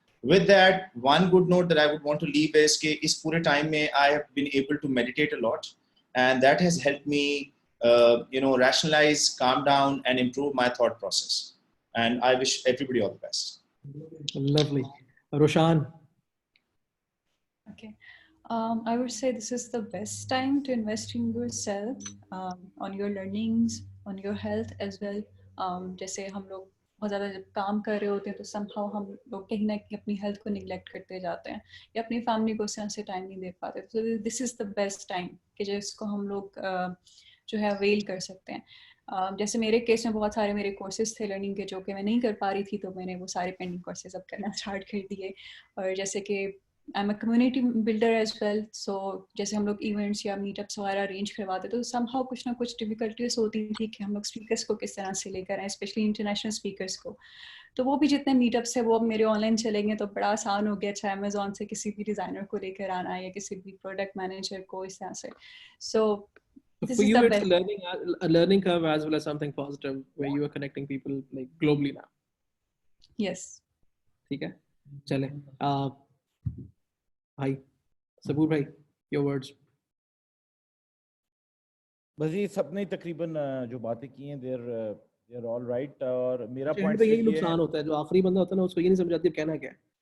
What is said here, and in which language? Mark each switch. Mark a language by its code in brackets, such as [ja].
[en] With that, one good note that I would want to leave is [ur] کہ اس پورے time میں [en] I have been able to meditate a lot, and that has helped me rationalize, calm down and improve my thought process. And I wish everybody all the best. Lovely. Roshan. Okay. I would say this is the best time to invest in yourself, on your learnings, on your health as well. [ur] جیسے ہم لوگ بہت زیادہ جب کام کر رہے ہوتے ہیں تو سم ہاؤ ہم لوگ کہیں نہ کہیں اپنی ہیلتھ کو نگلیکٹ کرتے جاتے ہیں یا اپنی فیملی کو اس طرح سے ٹائم نہیں دے پاتے. تو [en] this is the best time [ur] کہ جس کو ہم لوگ جو ہے اویل کر سکتے ہیں. جیسے میرے کیس میں بہت سارے میرے کورسز تھے لرننگ کے جو کہ میں نہیں کر پا رہی تھی, تو میں نے وہ سارے پینڈنگ کورسز اب کرنا اسٹارٹ کر دیے. اور جیسے کہ [en] I am a community builder as well, [ur] سو جیسے ہم لوگ ایونٹس یا میٹ اپس وغیرہ ارینج کرواتے تو سم ہاؤ کچھ نہ کچھ ڈیفیکلٹیز ہوتی تھی کہ ہم لوگ اسپیکرس کو کس طرح سے لے کر آئیں, اسپیشلی انٹرنیشنل اسپیکرس کو. تو وہ بھی جتنے میٹ اپس ہیں وہ اب میرے آن لائن چلیں گے تو بڑا آسان ہو گیا. اچھا امیزون سے کسی بھی ڈیزائنر کو لے کر آنا یا کسی بھی پروڈکٹ مینیجر کو اس طرح سے. سو [en] for you it's a learning curve as well as something positive where you are connecting people like globally now. Yes. [ur] ٹھیک ہے, چلیں بھائی صبور بھائی, [en] your words. [ur] بس یہ سب نے تقریباً جو باتیں کی ہیں [en] they're all right. [ur] اور میرا پوائنٹ پوائنٹ یہی نقصان ہوتا ہے, جو آخری بندہ ہوتا ہے نا اس کو یہ نہیں سمجھ آتی کہنا کیا ہے.